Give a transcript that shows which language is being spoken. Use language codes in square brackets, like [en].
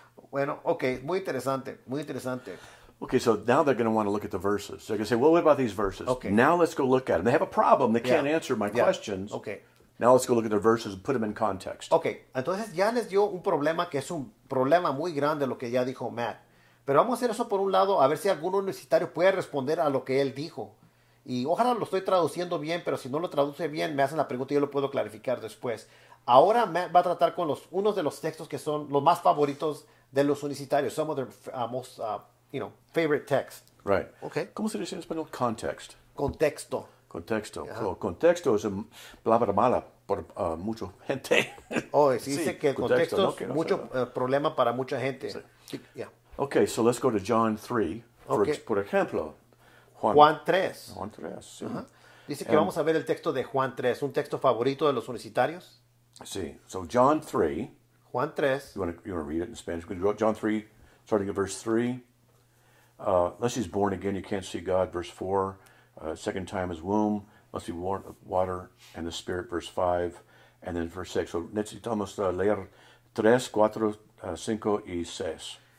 [es] Bueno, okay, muy interesante. [en] Okay, so now they're going to want to look at the verses. They're going to say, well, what about these verses? Okay. Now let's go look at them. They have a problem. They can't answer my questions. Okay. Now let's go look at their verses and put them in context. [es] Ok, entonces ya les dio un problema que es un problema muy grande lo que ya dijo Matt. Pero vamos a hacer eso por un lado, a ver si algún universitario puede responder a lo que él dijo. Y ojalá lo estoy traduciendo bien, pero si no lo traduce bien, me hacen la pregunta y yo lo puedo clarificar después. Ahora Matt va a tratar con unos de los textos que son los más favoritos de los universitarios. [en] Some of their most, favorite texts. Right. Okay. [es] ¿Cómo se dice en español? Context. Contexto. Contexto. Contexto es una palabra mala por mucha gente. Oh, sí, dice que el contexto no, es mucho problema para mucha gente. Sí. [en] Yeah. Okay, so let's go to John 3. Okay. [es] Por ejemplo, Juan 3. Juan 3, sí. Dice que vamos a ver el texto de Juan 3, un texto favorito de los universitarios. Sí, [en] so John 3. [es] Juan 3. [en] You want to read it in Spanish? John 3, starting at verse 3. Unless he's born again, you can't see God, verse 4. Second time his womb must be born of water and the Spirit, verse 5. And then verse 6. So [es] necesitamos leer 3, 4, 5 y 6.